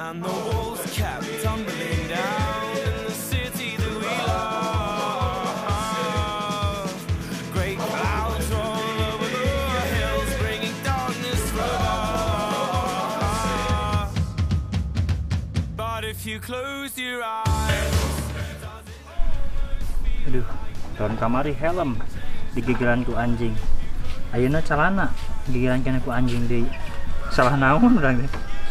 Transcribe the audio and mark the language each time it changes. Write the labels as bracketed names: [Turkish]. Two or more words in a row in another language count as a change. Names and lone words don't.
[English] and the walls kept tumbling down in the city that we love. Great clouds roll over the hills, bringing darkness from above. But if you close your eyes, [Sundanese] Aduh, tahun kamari helm digigiran ku anjing. Ayeuna calana digigiran kena ku anjing deui. Salah naon urang teh.